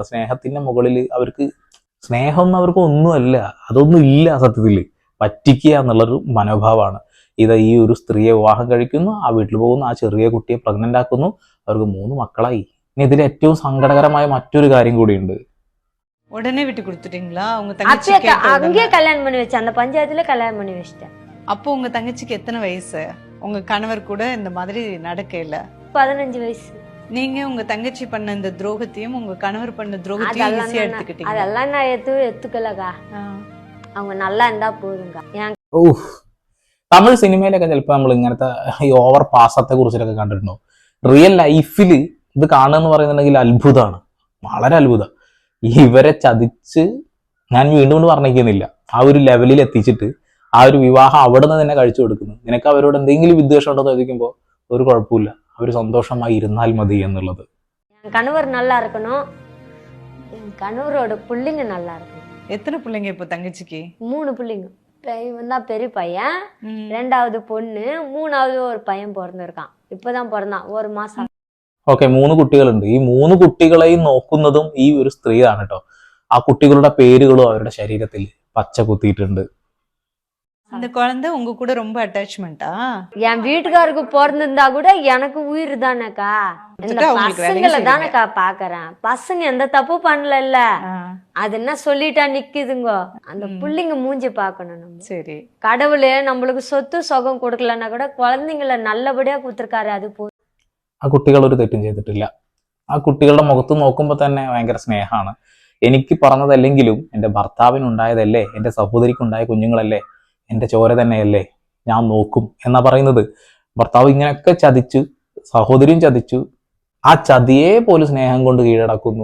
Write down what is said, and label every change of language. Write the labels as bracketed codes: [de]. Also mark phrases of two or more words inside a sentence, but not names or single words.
[ml] സ്നേഹത്തിന്റെ മുകളിൽ അവർക്ക് സ്നേഹമൊന്നും അവർക്ക് ഒന്നുമല്ല, അതൊന്നും ഇല്ല. സത്യത്തിൽ പറ്റിക്കുക എന്നുള്ളൊരു മനോഭാവമാണ്. ഈ ഒരു സ്ത്രീയെ വിവാഹം കഴിക്കുന്നു, ആ വീട്ടിൽ പോകുന്നു, ആ ചെറിയ കുട്ടിയെ പ്രഗ്നന്റ് ആക്കുന്നു, അവർക്ക് 3 മക്കളായി. ഇനി ഇതിൽ ഏറ്റവും സങ്കടകരമായ മറ്റൊരു കാര്യം കൂടിയുണ്ട്. [ta] உடனே விட்டு கொடுத்துட்டீங்களா? உங்க அப்பயே தங்கச்சிக்கு அங்கேயே கல்யாணம் பண்ணி வச்சேன், அந்த பஞ்சாயத்துல கல்யாணம் பண்ணி வச்சிட்டேன். அப்போ உங்க தங்கச்சிக்கு எத்தனை வயசு? உங்க கணவர் கூட இந்த மாதிரி நடக்கல. 15 வயசு. நீங்க உங்க தங்கச்சி பண்ண இந்த துரோகத்தையும் உங்க கணவர் பண்ண துரோகத்தையும் ஈஸியா எடுத்துக்கிட்டீங்க. அதெல்லாம் நான் எத்துக்கலக்கா. அவங்க நல்லா இருந்தா போதுங்க. [ml] തമിഴ് സിനിമയിലൊക്കെ ചിലപ്പോൾ നമ്മൾ ഇങ്ങനത്തെ ഈ ഓവർ പാസത്തെ കുറിച്ചിട്ടൊക്കെ കണ്ടിട്ടുണ്ടോ? [en] real life [ml] ഇത് കാണുക എന്ന് പറയുന്നുണ്ടെങ്കിൽ അത്ഭുതമാണ്, വളരെ അത്ഭുതം. ഇവരെ ചതിച്ച്, ഞാൻ വീണ്ടും പറഞ്ഞിരിക്കുന്നില്ല, ആ ഒരു ലെവലിൽ എത്തിച്ചിട്ട് ആ ഒരു വിവാഹം അവിടെ നിന്ന് തന്നെ കഴിച്ചു കൊടുക്കുന്നു. നിനക്ക് അവരോട് എന്തെങ്കിലും വിദ്വേഷം ഉണ്ടോ എന്ന് ചോദിക്കുമ്പോൾ ഒരു കുഴപ്പമില്ല, അവർ സന്തോഷമായി ഇരുന്നാൽ മതി എന്നുള്ളത്. [ta] கணவர் நல்லா இருக்கணும், என் கணவரோட பிள்ளைங்க நல்லா இருக்கணும். எத்தனை பிள்ளைங்க இப்போ தங்கச்சிக்கு? 3 பிள்ளைங்க. இவன் தான் பெரிய பையன், 2வது பொண்ணு, 3வது ஒரு பையன் பிறந்திருக்கான். இப்பதான் பிறந்தான், 1 மாசம். [ml] ഓക്കെ, 3 കുട്ടികളുണ്ട്. ഈ 3 കുട്ടികളെയും നോക്കുന്നതും ഈ ഒരു സ്ത്രീയാണ് കേട്ടോ. ആ കുട്ടികളുടെ പേരുകളും അവരുടെ ശരീരത്തിൽ പച്ച കുത്തിയിട്ടുണ്ട്. [ta] அந்த குழந்தை உங்க கூட ரொம்ப அட்டாச்மெண்டா? என் வீட்டுக்காருக்கு பிறந்திருந்தா கூட எனக்கு உயிர் தானேக்கா. இந்த பசங்களை தானேக்கா பாக்குறேன். பசங்க எந்த தப்பு பண்ணல, அது என்ன சொல்லிட்டா நிக்குதுங்க. அந்த பிள்ளைங்க மூஞ்சி பாக்கணும் நம்ம. சரி, கடவுளே நம்மளுக்கு சொத்து சுகம் கொடுக்கலன்னா கூட குழந்தைங்களை நல்லபடியா கொடுத்துருக்காரு, அது போதும். [ml] ആ കുട്ടികൾ ഒരു തെറ്റും ചെയ്തിട്ടില്ല. ആ കുട്ടികളുടെ മുഖത്ത് നോക്കുമ്പോൾ തന്നെ ഭയങ്കര സ്നേഹമാണ്. എനിക്ക് പറഞ്ഞതല്ലെങ്കിലും എൻ്റെ ഭർത്താവിനുണ്ടായതല്ലേ, എൻ്റെ സഹോദരിക്കുണ്ടായ കുഞ്ഞുങ്ങളല്ലേ, എൻ്റെ ചോര തന്നെയല്ലേ, ഞാൻ നോക്കും എന്നാ പറയുന്നത്. ഭർത്താവ് ഇങ്ങനെയൊക്കെ ചതിച്ചു, സഹോദരിയും ചതിച്ചു, ആ ചതിയെ പോലും സ്നേഹം കൊണ്ട് കീഴടക്കുന്നു.